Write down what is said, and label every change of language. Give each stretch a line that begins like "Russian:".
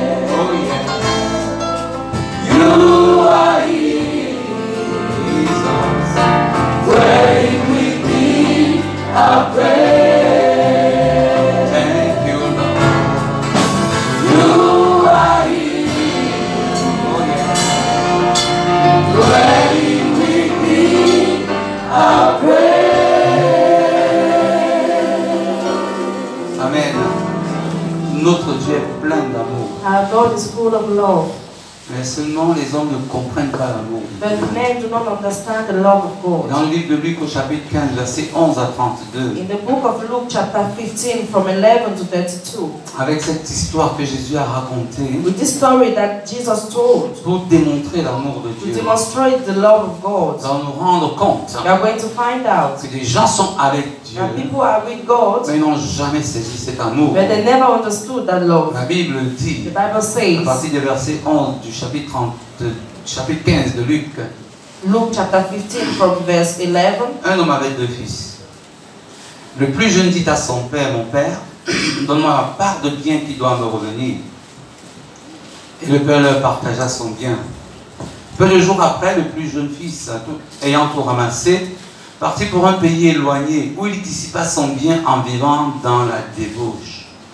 English: Oh yes, you are here, Jesus, dwelling within our prayer. Thank you, Lord. You are here, oh yes, dwelling within our prayer. Amen.
French: Notre Dieu est plein d'amour.
English: Our God is full of love,
French: Mais seulement les hommes ne comprennent pas l'amour.
English: but men do not understand the love of God.
French: Dans le livre de Luc au chapitre 15, versets 11 à 32,
English: In the book of Luke chapter 15 from 11 to 32,
French: avec cette histoire que Jésus a racontée
English: with this story that Jesus told
French: pour démontrer l'amour de
English: to
French: Dieu,
English: demonstrate the love of God,
French: nous allons nous rendre compte
English: we are going to find out
French: que des gens sont avec Dieu,
English: that people are with God,
French: mais ils n'ont jamais saisi cet amour.
English: but they never understood that love.
French: La Bible dit,
English: The Bible
French: à
English: says,
French: partir du verset 11 du chapitre 15 de Luc,
English: Luke chapter 15 from verse 11,
French: un homme avait deux fils. Le plus jeune dit à son père, mon père, donne-moi la part de bien qui doit me revenir. Et le père leur partagea son bien. Peu de jours après, le plus jeune fils, ayant tout ramassé, partit pour un pays éloigné, où il dissipa son bien en vivant dans la débauche.